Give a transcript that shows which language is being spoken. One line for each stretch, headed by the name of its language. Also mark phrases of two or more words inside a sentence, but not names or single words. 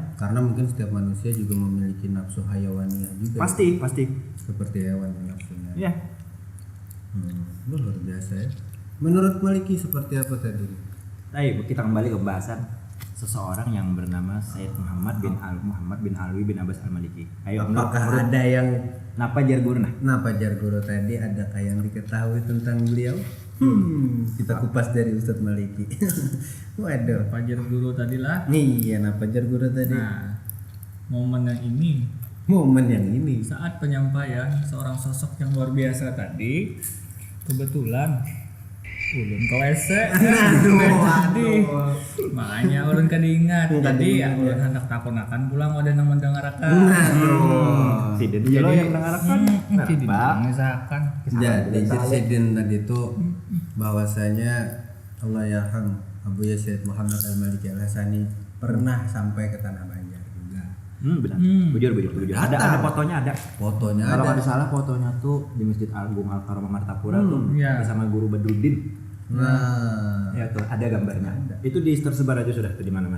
Indonesian: Karena mungkin setiap manusia juga memiliki nafsu hayawaniah juga. Pasti. Seperti hewan nafsunya. Iya. Luar biasa ya. Menurut Maliki seperti apa tadi? Ayo kita kembali ke bahasan seseorang yang bernama Sayyid Muhammad bin Alwi bin Abbas Al-Maliki. Ayo, apakah ada yang
Banjar: napa jar guru nah? Napa jar guru
Indonesian: tadi adakah yang diketahui tentang beliau? Kita kupas dari Ustadz Maliki. Waduh. Fajar guru tadi lah. Iya,
Banjar: napa jar guru
Indonesian: tadi? Nah, momen yang ini saat penyampaian seorang sosok yang luar biasa tadi, kebetulan ulun ke WC.
Banjar: Jadi makanya ulun kadingat. Jadi ya ulun hendak takonakan pulang ada nang mendengarkan.
Indonesian: Sidin jadi yang mendengarkan. Misalkan. Jadi Sidin tadi itu bahwasanya Allah yarham Abu Yazid Muhammad Al-Maliki Al-Hasani pernah sampai ke Tanah Banjar juga. Benar. Bujur. Ada fotonya ada. Fotonya Kalau ada. ada salah fotonya tuh di Masjid Agung Al-Karomah Martapura tuh bersama guru Badruddin. Nah, Ya tuh ada gambarnya. Itu tersebar aja sudah tuh di mana-mana.